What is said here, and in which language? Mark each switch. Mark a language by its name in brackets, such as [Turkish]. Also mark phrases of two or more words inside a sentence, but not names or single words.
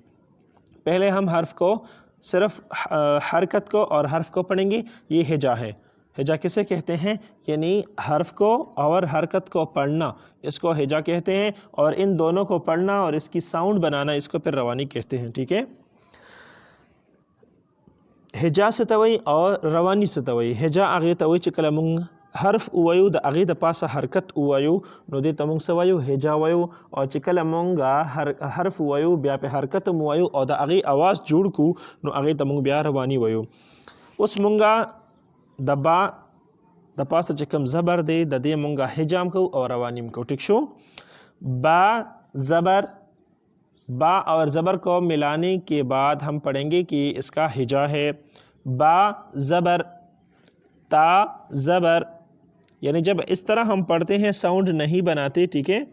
[Urdu] پہلے ہم حرف کو صرف حرکت کو اور حرف کو پڑھیں گے، یہ ہجا ہے۔ ہجا کسے کہتے ہیں؟ یعنی حرف کو اور حرکت کو پڑھنا، اس کو ہجا کہتے ہیں، اور ان دونوں کو پڑھنا اور اس کی ساؤنڈ بنانا، اس کو پھر روانی کہتے ہیں، ٹھیک ہے؟ ہجا ستوي اور روانی ستوي. [Pashto] هجا هغه ته وایي چې کله مونږ حرف ووایو د هغې د پاسه حرکت ووایو نو دې ته مونږ څه وایو؟ هجا وایو. او چې کله مونږ حرف ووایو بیا په حرکت هم ووایو او د هغې اواز جوړ کړو نو هغې ته مونږ بیا رواني وایو. اوس مونږ د با د پاسه چې کوم زبر دی د دې مونږ هجا هم کوو او رواني هم کوو، ټیک شو؟ [Urdu] با زبر، با اور زبر کو ملانے کے بعد ہم پڑھیں گے کہ اس کا ہجا ہے با زبر، تا زبر، یعنی جب اس طرح ہم پڑھتے ہیں ساؤنڈ نہیں بناتے، ٹھیک ہے؟